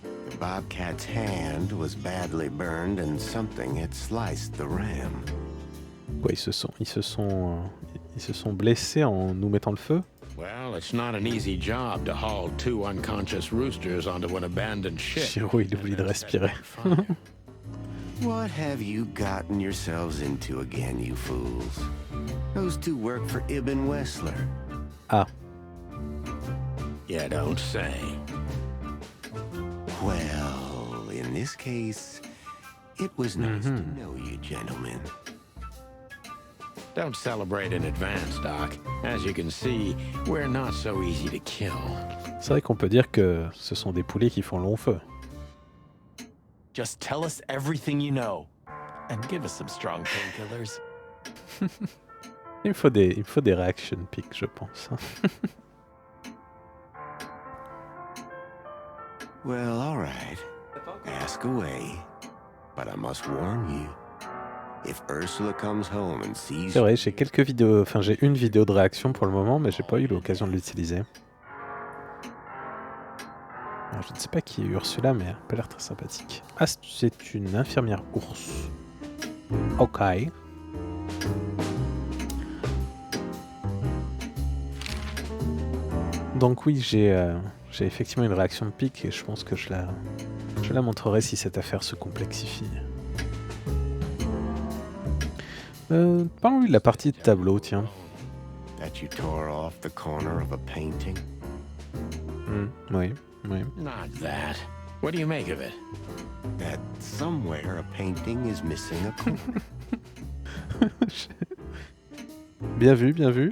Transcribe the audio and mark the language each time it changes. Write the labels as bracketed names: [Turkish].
[English] The bobcat's hand was badly burned and something had sliced the ram. [French] Quoi, ils se sont blessés en nous mettant le feu? [English] Well, it's not an easy job to haul 2 unconscious roosters onto an abandoned ship. [French] Shiro, il oublie de respirer. [English] What have you gotten yourselves into again, you fools? Those 2 work for Ibn Wessler. Ah, You don't say. Well, in this case, it was nice to know you, gentlemen. Don't celebrate in advance, Doc. As you can see, we're not so easy to kill. [French] c'est vrai qu'on peut dire que ce sont des poulets qui font long feu. [English] Just tell us everything you know. And give us some strong painkillers. [French] Il me faut des [English] reaction pics, [French] je pense. [English] Well, all right. Ask away. But I must warn you. If Ursula comes home and sees... [French] C'est vrai, j'ai quelques vidéos, enfin j'ai une vidéo de réaction pour le moment, mais j'ai pas eu l'occasion de l'utiliser. Alors, je ne sais pas qui est Ursula, mais elle a pas l'air très sympathique. Ah, c'est une infirmière ours. Ok. Donc oui, j'ai effectivement une réaction de pic et je pense que je la montrerai si cette affaire se complexifie. Parlons-lui de la partie de tableau, tiens. [English] That you tore off the corner of a painting? [French] Oui, oui. [English] Not that. What do you make of it? That somewhere a painting is missing a corner. [French] Bien vu, bien vu.